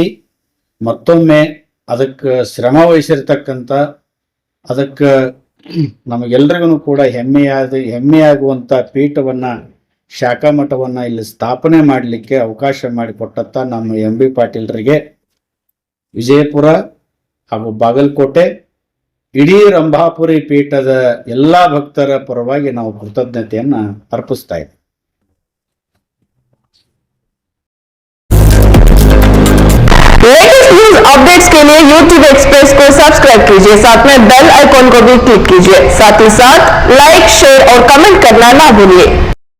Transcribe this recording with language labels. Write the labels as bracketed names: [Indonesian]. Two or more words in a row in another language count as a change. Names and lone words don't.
[Kannada] ಮತ್ತೊಮ್ಮೆ ಅದಕ್ಕೆ ಶ್ರಮ ವಹಿಸಿರ್ತಕ್ಕಂಥ, ಅದಕ್ಕೆ ನಮಗೆಲ್ರಿಗೂ ಕೂಡ ಹೆಮ್ಮೆಯಾಗುವಂಥ ಪೀಠವನ್ನ, ಶಾಖಾ ಮಠವನ್ನ ಇಲ್ಲಿ ಸ್ಥಾಪನೆ ಮಾಡಲಿಕ್ಕೆ ಅವಕಾಶ ಮಾಡಿಕೊಟ್ಟಂತ ನಮ್ಮ ಎಂ ಬಿ ಪಾಟೀಲ್ರಿಗೆ ವಿಜಯಪುರ ಹಾಗೂ ಬಾಗಲಕೋಟೆ ಇಡೀ ರಂಭಾಪುರಿ ಪೀಠದ ಎಲ್ಲಾ ಭಕ್ತರ ಪರವಾಗಿ ನಾವು ಕೃತಜ್ಞತೆಯನ್ನ ಅರ್ಪಿಸ್ತಾ ಇದ್ದೀವಿ. [English] latest news updates [Hindi] के लिए YouTube एक्सप्रेस को सब्सक्राइब कीजिए, साथ में [English] bell icon [Hindi] को भी क्लिक कीजिए। साथ ही साथ [English] like, share [Hindi] और कमेंट करना ना भूलिए।